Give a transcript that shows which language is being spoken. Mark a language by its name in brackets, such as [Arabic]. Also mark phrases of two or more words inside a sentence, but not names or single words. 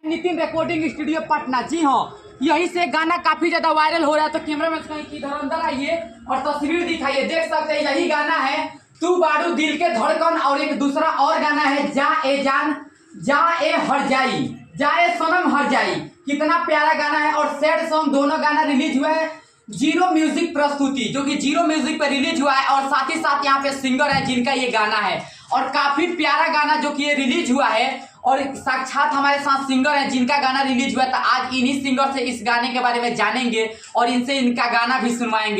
[Hindi] नितिन रिकॉर्डिंग स्टूडियो पटना। जी हाँ, यहीं से गाना काफी ज्यादा वायरल हो रहा है। तो कैमरा मैन कहीं किधर अंदर आइए और तस्वीर दिखाइए। देख सकते हैं यही गाना है तू बारू दिल के धड़कन, और एक दूसरा और गाना है जा ए जान जा ए हर जाई, जा ए सनम हर जाई। कितना प्यारा गाना है। और [English] sad song [Hindi] दोनों गाना रिलीज हुआ है जीरो म्यूजिक प्रस्तुति, जो कि जीरो म्यूजिक पर रिलीज हुआ है। और साथ ही साथ यहाँ पे सिंगर है जिनका ये गाना है, और काफी प्यारा गाना जो कि ये रिलीज हुआ है। और साक्षात हमारे साथ सिंगर हैं जिनका गाना रिलीज हुआ है। तो आज इन्हीं सिंगर से इस गाने के बारे में जानेंगे और इनसे इनका गाना भी सुनवाएंगे।